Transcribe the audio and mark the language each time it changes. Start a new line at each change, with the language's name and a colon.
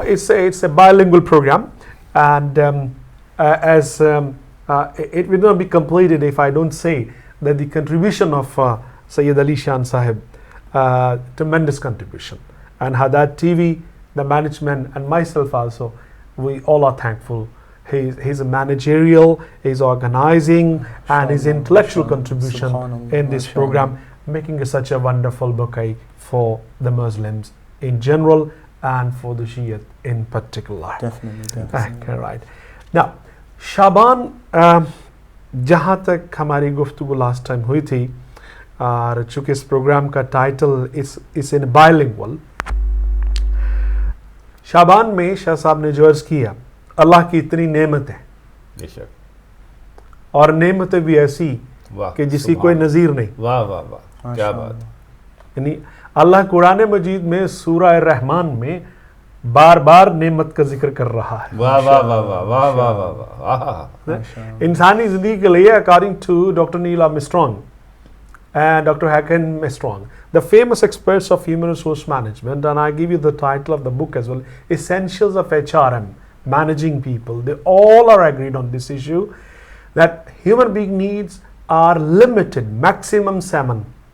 English: It's a bilingual program, and it will not be completed if I don't say that the contribution of Sayyid Ali Shan Sahib, tremendous contribution, and Hidayat TV, the management, and myself also, we all are thankful. He's a managerial, he's organizing, and his intellectual contribution in this program, making such a wonderful bouquet for the Muslims in general and for the Shia in particular. Definitely. Okay, right. Now,
Urdu: شعبان جہاں تک ہماری گفتگو last time ہوئی تھی، اور چونکہ اس programme کا title اس ان بائلنگول، شعبان میں شاہ صاحب نے جو عرض کیا، اللہ کی اتنی نعمت ہے، بے شک، اور نعمتیں بھی ایسی کہ جس کی کوئی نظیر نہیں. واہ واہ واہ، کیا بات. یعنی اللہ قرآن مجید میں سورہ الرحمن میں بار بار نعمت کا ذکر کر رہا ہے. واہ واہ واہ واہ واہ واہ واہ واہ. انسانی زندگی کے لیے
English: according to
Urdu: doctor Nile Armstrong
English: and Dr. Hakan Armstrong, the famous experts of human resource management, and I give you the title of the book as well, Essentials of HRM, Managing People. They all are agreed on this issue, that human being needs are limited, maximum 7.